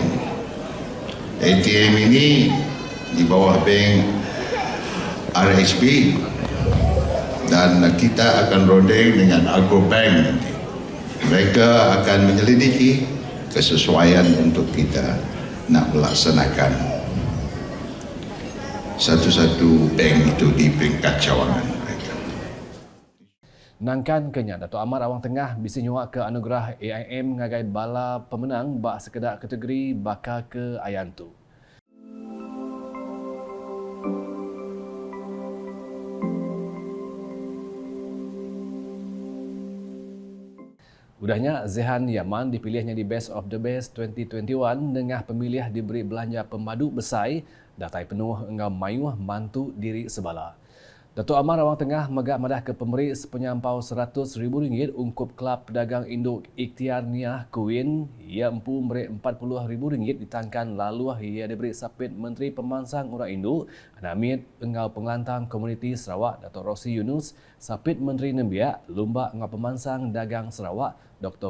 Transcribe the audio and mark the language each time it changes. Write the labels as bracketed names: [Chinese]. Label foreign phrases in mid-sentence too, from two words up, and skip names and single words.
[Malay] ATM ini di bawah bank RHB, dan kita akan rodeng dengan Agrobank nanti. Mereka akan menyelidiki kesesuaian untuk kita nak melaksanakan satu-satu bank itu di peringkat cawangan mereka. [Iban] Nangkan kenya Datuk Amar Awang Tengah bisi nyuak ke anugerah AIM ngagai bala pemenang bak sekedar kategori bakal ke Ayantu. Udahnya Zehan Yaman dipilihnya di Best of the Best 2021 dengan pemilih diberi belanja pemadu besai datai penuh engau mayuh mantu diri sebala. Datuk Amar Awang Tengah megak madah ke pemberi sepenyampau RM100,000 ungkup Kelab Pedagang Induk Ikhtiar Niah Kuin. Ia empu memberi RM40,000 ditangkan lalu ia diberi Sapit Menteri Pemansang Orang Induk Anamit Engau Pengelantang Komuniti Sarawak Datuk Rosi Yunus, Sapit Menteri Nembiak Lumbak Engau Pemansang Dagang Sarawak Dr.